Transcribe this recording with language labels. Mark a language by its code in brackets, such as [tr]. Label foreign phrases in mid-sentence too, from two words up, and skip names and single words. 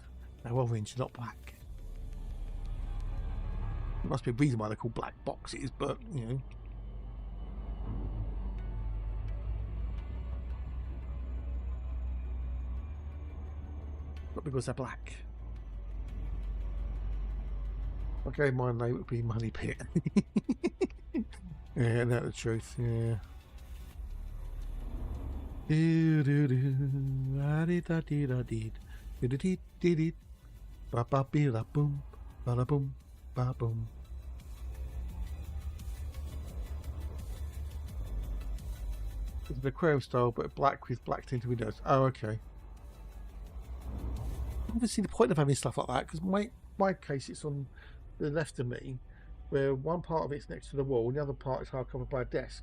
[en] They're orange, not black. There must be a reason why they're called black boxes, but not because they're black. Okay, my name would be Money Pit. Yeah, that's the truth, yeah. Do do do, da dee da dee da dee, do dee dee dee, ba ba bee da boom, ba da boom, ba boom. It's an aquarium style, but black with black tinted windows. Oh, okay. I haven't seen the point of having stuff like that because my case it's on the left of me, where one part of it's next to the wall, and the other part is hard covered by a desk.